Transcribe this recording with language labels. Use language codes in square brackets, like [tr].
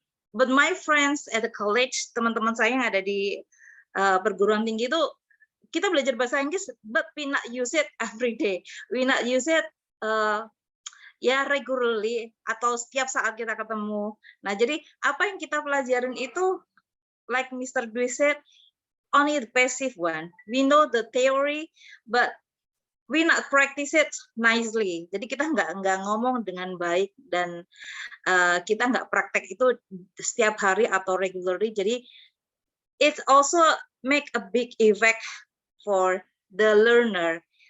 [en] But my friends at the college, [id] teman-teman saya yang ada di perguruan tinggi itu, kita belajar bahasa Inggris, [en] but we not use it every day. We not use it [id] ya regularly atau setiap saat kita ketemu. Nah, jadi apa yang kita pelajarin itu, [en] like Mr. Dwi said, only the passive one. We know the theory, but we not practice it nicely. [id] Jadi kita nggak ngomong dengan baik dan kita nggak praktek itu setiap hari atau regularly. [en] Jadi it also make a big effect for the learner.